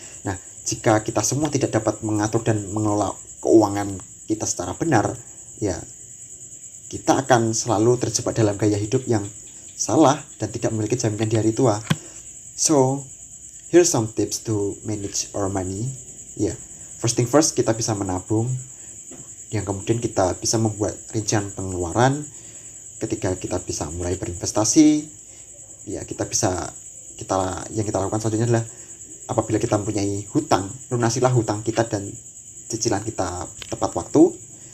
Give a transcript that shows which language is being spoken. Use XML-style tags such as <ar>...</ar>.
<id>Nah jika kita semua tidak dapat mengatur dan mengelola keuangan kita secara benar, ya kita akan selalu terjebak dalam gaya hidup yang salah dan tidak memiliki jaminan di hari tua.</id> <en>So here's some tips to manage our money.</en> <id>Ya,</id> <en>first thing first,</en> <id>kita bisa menabung. Yang kemudian kita bisa membuat rincian pengeluaran. Ketika kita bisa mulai berinvestasi, ya kita lakukan selanjutnya adalah apabila kita mempunyai hutang, lunasilah hutang kita dan cicilan kita tepat waktu.</id>